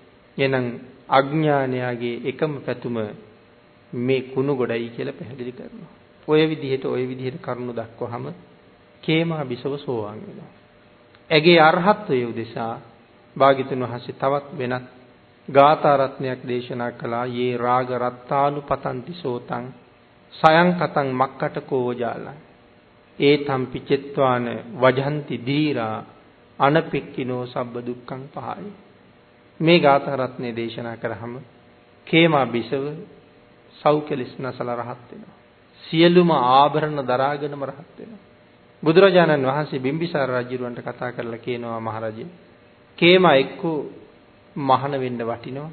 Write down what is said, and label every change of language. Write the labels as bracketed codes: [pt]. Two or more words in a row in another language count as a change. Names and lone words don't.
[si] එහෙනම් අඥානයාගේ එකම පැතුම මේ කුණු ගොඩයි කියලා පැහැදිලි කරනවා. ඔය විදිහට කරුණු දක්වහම කේමා බිසව සෝවාන් වෙනවා. ඇගේ අරහත්ත්වය උදෙසා භාග්‍යතුන් වහන්සේ තවත් වෙනත් ගාථා රත්නයක් දේශනා කළා. [pi] යේ රාග රත්තානුපතන්ති සෝතං සයං කතං මක්කට කෝජාලං ඒතම් පිචෙත්වාන වජන්ති දීරා අනපෙක්කිනෝ සබ්බ දුක්ඛං පහයි. [si] මේ ගාථා රත්නේ දේශනා කරාම කේමා බිසව සෞඛ්‍යලිස්නසල රහත් වෙනවා. සියලුම ආභරණ දරාගෙනම රහත් වෙනවා. බුදුරජාණන් වහන්සේ බිම්බිසාර රජුරවන්ට කතා කරලා කියනවා මහරජා කේමා එක්කෝ මහාන වෙන්න වටිනවා.